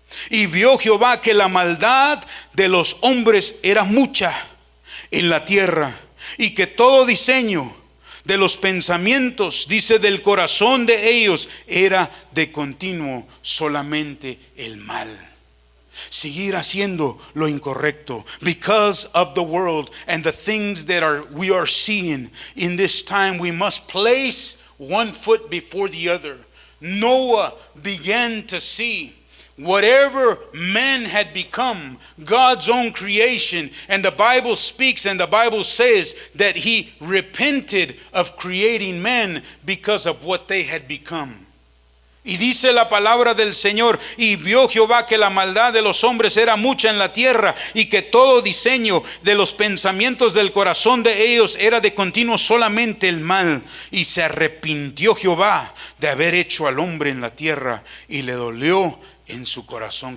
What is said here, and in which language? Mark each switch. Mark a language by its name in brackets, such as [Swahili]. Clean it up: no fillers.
[Spanish] Y vio Jehová que la maldad de los hombres era mucha en la tierra, y que todo diseño de los pensamientos, dice, del corazón de ellos era de continuo solamente el mal. Seguir haciendo lo incorrecto. [English] Because of the world and the things that we are seeing in this time, we must place one foot before the other. Noah began to see whatever man had become, God's own creation. And the Bible speaks and the Bible says that he repented of creating man because of what they had become. [Spanish] Y dice la palabra del Señor: y vio Jehová que la maldad de los hombres era mucha en la tierra, y que todo diseño de los pensamientos del corazón de ellos era de continuo solamente el mal. Y se arrepintió Jehová de haber hecho al hombre en la tierra, y le dolió en su corazón.